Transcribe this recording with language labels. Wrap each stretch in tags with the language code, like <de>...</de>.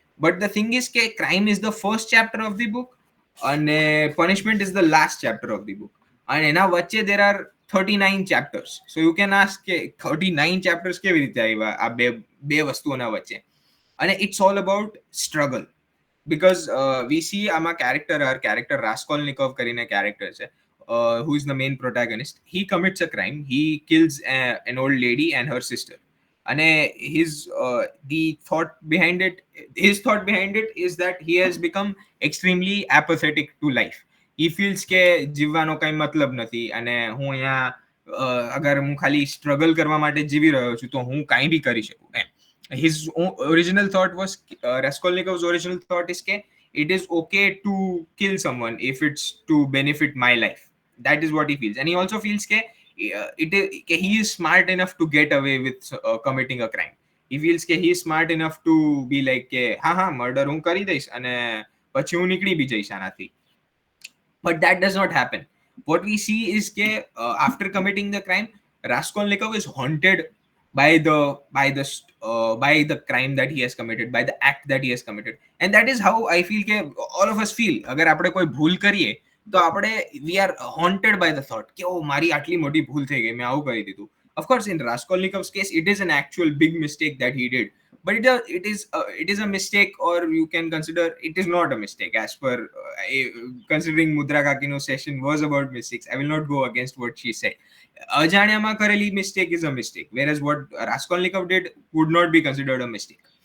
<en>But the thing is that crime is the first chapter of the book and punishment is the last chapter of the book. And</en> <gu>એના વચ્ચે</gu> <en>there are 39 chapters. So you can ask</en> <gu>કે 39 chapters કેવી રીતે આવ્યા આ બે વસ્તુઓના વચ્ચે.</gu> <en>And it's all about struggle, because we see our character Raskolnikov</en> <gu>કરીને</gu> <en>character છે, who is the main protagonist. He commits a crime. He kills an old lady and her sister. And his thought behind it is that he has become extremely apathetic to life. He feels</en> <gu>કે જીવવાનો કઈ મતલબ નથી અને હું અહીંયા અગર હું ખાલી સ્ટ્રગલ કરવા માટે જીવી રહ્યો છું તો હું કાંઈ બી કરી શકું.</gu> <en>His original thought was Raskolnikov's original thought is that it is okay to kill someone if it's to benefit my life. That is what he feels. And he also feels that he is smart enough to get away with committing a crime. he feels</en> <gu>કે</gu> <en>he is smart enough to be like</en> <gu>કે હા murder હું કરી દઈશ અને પછી હું નીકળી બી જઈશ આનાથી.</gu> <en>But that does not happen. What we see is that after committing the crime, Raskolnikov is haunted by the crime that he has committed, by the act that he has committed, and that is how I feel that all of us feel.</en> <gu>अगर આપણે કોઈ ભૂલ કરીએ તો આપણે</gu> <en>we are haunted by the thought</en> <gu>કે ઓ મારી આટલી મોટી ભૂલ થઈ ગઈ, મેં આવું કરી દીધું.</gu> <en>Of course, in Raskolnikov's case, it is an actual big mistake that he did, but it is a mistake, or you can consider it is not a mistake as per considering Mudra Kakino's session was about mistakes. I will not go against what she said.</en> <gu>Ajanyama kareli</gu> <en>mistake is a mistake, whereas what Raskolnikov did would not be considered a mistake.</en>